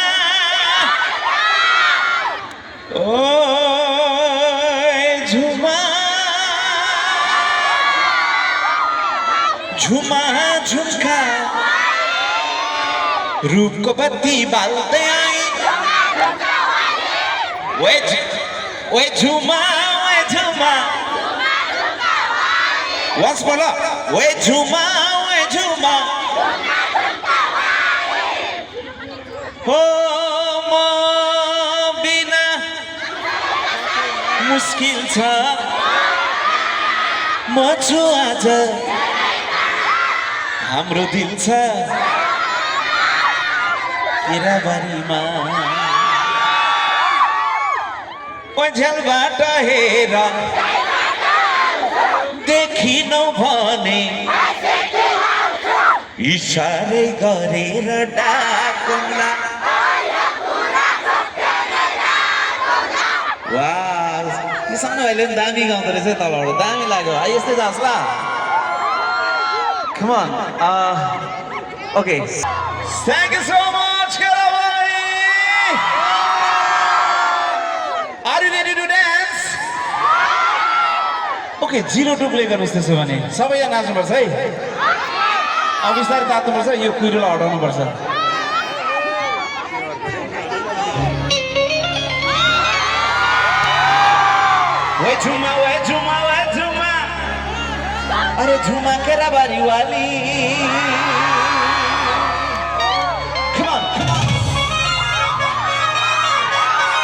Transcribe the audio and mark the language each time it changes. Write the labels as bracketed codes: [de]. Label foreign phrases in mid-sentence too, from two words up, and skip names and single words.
[ne] ओ झुमा झुम्का रूपको बत्ती बाल्दै आई ओए झुमा [en] once more [ne] ओए झुमा हो म बिना मुस्किल छ म छु आज हाम्रो दिल छ केराबारीमा ओ झ्यालबाट हेर देखिनौ भने इशारै गरेर डाकौँला वाह किसान भाइले पनि दामी गाउँदो रहेछ तलबाट दामी लाग्यो यस्तै जान्छ ल [en] come on okay thank you so much [ne] Kerabari [en] are you ready to dance okay [ne] 0-2 प्ले गर्नुस् त्यसो भने सबैजना नाच्नुपर्छ है अब बिस्तारै तात्नुपर्छ यो कुइरोलाई हटाउनुपर्छ ओए झुमा अरे झुमा केराबारी वाली [en] come on